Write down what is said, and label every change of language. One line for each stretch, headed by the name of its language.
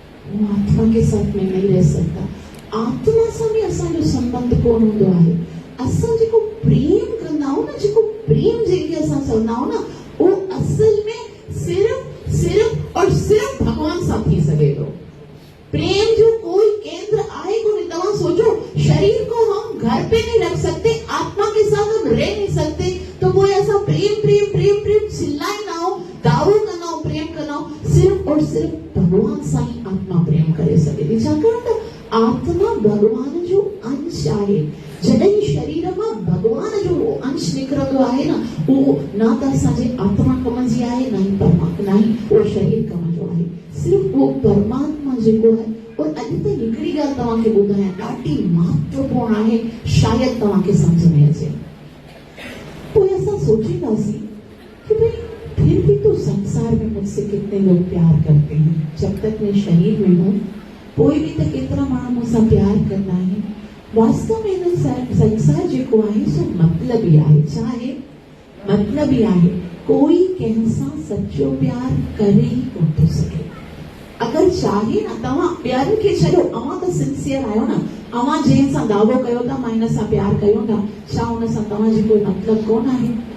Hindi: वो आत्मा के साथ में नहीं रह सकता।
Sindhi: आत्मा सां बि असांजो संबंध कोन हूंदो आहे। असां जेको प्रेम कंदा आहियूं न, जेको प्रेम जंहिंखे असां चवंदा आहियूं न, उहो असल में सिर्फ़ और सिर्फ़ भगवान सां थी सघे थो। प्रेम जो कोई केंद्र आहे कोन्हे।
Hindi: तव्हां सोचो, शरीर को हम घर पे नहीं रख सकते, आत्मा के साथ हम रह नहीं सकते, तो कोई ऐसा प्रेम प्रेम प्रेम प्रेम
Sindhi: चिल्लाईंदा आहियूं, दावो कंदा आहियूं, प्रेम कंदा आहियूं। सिर्फ़ और सिर्फ़ भगवान सां ही आत्मा प्रेम करे सघे थी। छाकाणि त आत्मा भगवान जो अंश आहे। जॾहिं शरीर मां भगवान जो अंश निकिरंदो आहे न, उहो न त असांजे आत्मा कम जी आहे, न ई परमात्मा, न ई उहो शरीर कम जो आहे। सिर्फ़ वो परमात्मा जेको आहे। और अॼु त हिकिड़ी ॻाल्हि तव्हांखे ॿुधायां, ॾाढी महत्वपूर्ण आहे, शायदि तव्हांखे सम्झ में अचे। पोइ असां सोचींदासीं कि
Hindi: भाई फिर भी तो संसार में मुझसे कितने लोग प्यार करते हैं, जब तक मैं शरीर में हूँ
Sindhi: कोई भी त केतिरा माण्हू मूंसां प्यार कंदा आहिनि। वास्तव में हिन संसार जेको आहे सो मतलबी आहे। छा आहे? मतलबी आहे। कोई कंहिंसां सच्चो प्यार करे ई कोन थो सघे। अगरि पर चाहे ना तव्हां ॿियनि खे छॾो, अवां त सिंसियर आहियो न, अवां जंहिंसां दावो कयो था मां हिन सां प्यार कयूं था, छा हुन सां तव्हांजी कोई मतिलब कोन आहे?